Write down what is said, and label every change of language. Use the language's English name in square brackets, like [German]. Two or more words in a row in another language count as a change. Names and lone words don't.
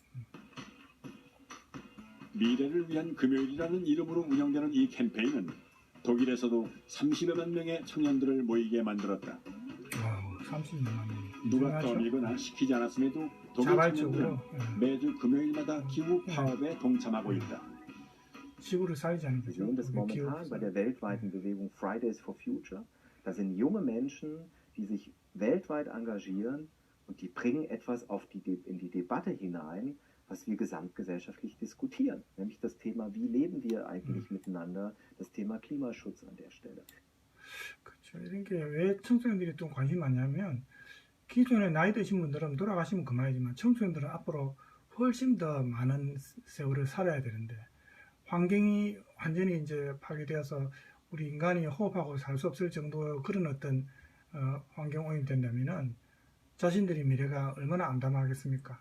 [Korean] 미래를 위한 금요일이라는 이름으로 운영되는 이 캠페인은 독일에서도 30여만 명의 청년들을 모이게 만들었다. 30만 명. 누가 떠밀거나 시키지 않았음에도 독일 자발적으로 청년들은 매주 금요일마다 기후 파업에 동참하고 있다. 지구를 살리자는 [German] Wir sehen das momentan bei der weltweiten Bewegung Fridays for Future. Da sind junge Menschen, die sich weltweit engagieren und die bringen etwas in die Debatte hinein, was wir gesamtgesellschaftlich diskutieren. Nämlich das Thema, wie leben wir eigentlich miteinander, das Thema Klimaschutz an der Stelle. [Korean] 그렇죠. 이런 게 왜 청소년들이 좀 관심이 많냐면, 기존에 나이 드신 분들은 돌아가시면 그만이지만 청소년들은 앞으로 훨씬 더 많은 세월을 살아야 되는데, 환경이 완전히 이제 파괴되어서 우리 인간이 호흡하고 살 수 없을 정도의 그런 어떤 환경 오염이 된다면은 자신들이 미래가 얼마나 암담하겠습니까?